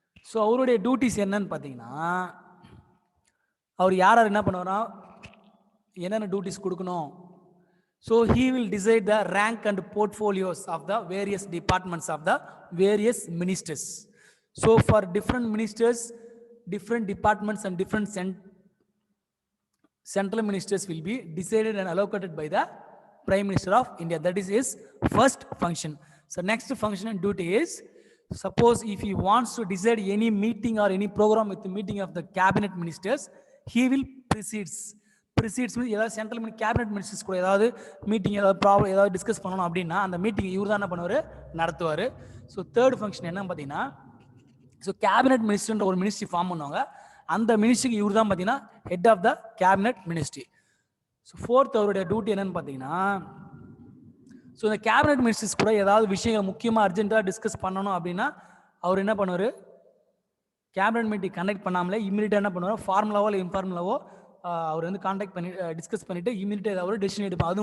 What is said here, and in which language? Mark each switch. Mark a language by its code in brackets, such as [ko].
[ta] So அவருடைய duties என்னன்னு பார்த்தீங்கன்னா, அவர் யார் என்ன பண்ணுவாரா, என்னென்ன டியூட்டிஸ் கொடுக்கணும். [en] So he will decide the rank and portfolios of the various departments of the various ministers. So for different ministers, different departments and different central ministers will be decided and allocated by the Prime Minister of India. That is his first function. So next function and duty is, suppose if he wants to decide any meeting or any program with the meeting of the cabinet ministers, he will precedes means [ta] ஏதாவது central cabinet ministers கூட ஏதாவது meeting ஏதாவது problem ஏதாவது discuss பண்ணணும் அப்படின்னா அந்த meeting இவர் தான் என்ன பண்ணுவார், நடத்துவார். ஸோ தேர்ட் ஃபங்க்ஷன் என்ன பார்த்தீங்கன்னா, ஸோ கேபினெட் மினிஸ்டர்ன்ற ஒரு மினிஸ்ட்ரி ஃபார்ம் பண்ணுவாங்க, அந்த மினிஸ்ட்ரிக்கு இவர் தான் பார்த்தீங்கன்னா [en] Head of the cabinet ministry. [ta] So fourth அவருடைய டியூட்டி என்னன்னு பார்த்தீங்கன்னா, ஸோ இந்த கேபினெட் மினிஸ்டர்ஸ் கூட ஏதாவது விஷயங்கள் முக்கியமாக அர்ஜென்ட்டாக டிஸ்கஸ் பண்ணணும் அப்படின்னா அவர் என்ன பண்ணுவார், கேபினெட் மீட்டிங் கண்டக்ட் பண்ணாமலே இமீடியட்டாக என்ன பண்ணுவார், ஃபார்முலாவோ இல்லை இன்ஃபார்முலாவோ அவர் வந்து கான்டாக்ட் பண்ணி டிஸ்கஸ் பண்ணிவிட்டு இமீடியட்டாக அவர் டெசிஷன் எடுப்பார்.